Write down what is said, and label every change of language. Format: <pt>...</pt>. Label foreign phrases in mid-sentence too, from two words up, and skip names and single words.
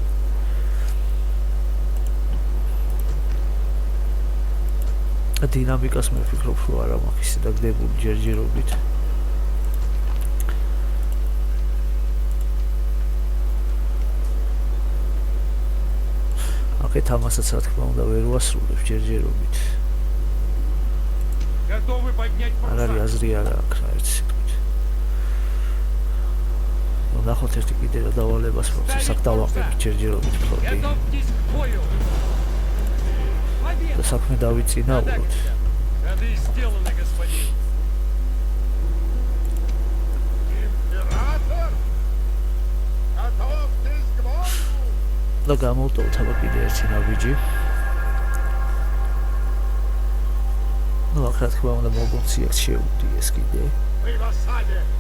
<ka>დინამიკას მე ვფიქრობ, რომ არ მაქვს ისე დაგდებული ჯერჯერობით. აქეთ ამასაც რა თქმა უნდა ვერ ვასრულებ ჯერჯერობით.</ka> <ru>Готовы поднять</ru> <ka>არ არის აზრი არა აქვს რა ერთი სიტყვით. ნახოთ ერთი კიდე რა დავალებას პროცესს აქ დავაყენებ ჯერჯერობით ფლოტი.</ka> <ru>Готовьтесь к бою.</ru> <ka>და საქმე დავიწინაუროთ.</ka> <ru>Это и сделано, господин. Император! Готовьтесь к бою!</ru> <ka>და გამოვტოვოთ აბა კიდე ერთი ნაბიჯი. აქ რა თქმა უნდა მოგონციებს შეუდგეს კიდე.</ka> <ru>Мы в осаде!</ru>